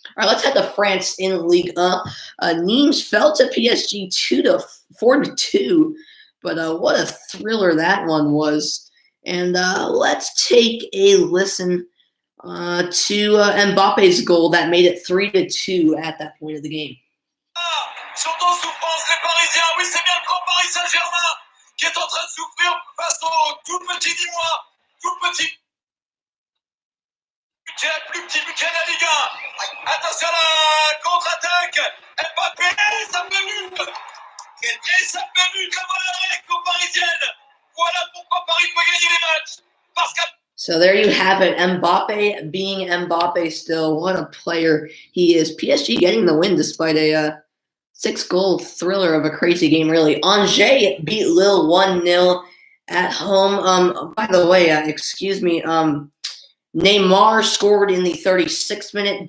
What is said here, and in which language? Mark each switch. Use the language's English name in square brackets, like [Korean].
[English] All right, let's head to France in Ligue 1. Nimes fell to PSG 4-2, but what a thriller that one was. And let's take a listen to Mbappe's goal that made it 3-2 at that point of the game. [French] Sont en souffrance les Parisiens. Oui, c'est bien le grand Paris Saint-Germain qui est en train de souffrir face au tout petit Dinois, tout petit budget, plus petit budget de la Ligue 1. Attention à la contre-attaque. Mbappé, ça fait but. Et ça fait but, la volée aux Parisiennes. Voilà pourquoi Paris peut gagner les matchs. Parce que [English] So there you have it. Mbappe being Mbappe still. What a player he is. PSG getting the win despite a 6-goal thriller of a crazy game, really. Angers beat Lille 1-0 at home. By the way, excuse me, Neymar scored in the 36th minute.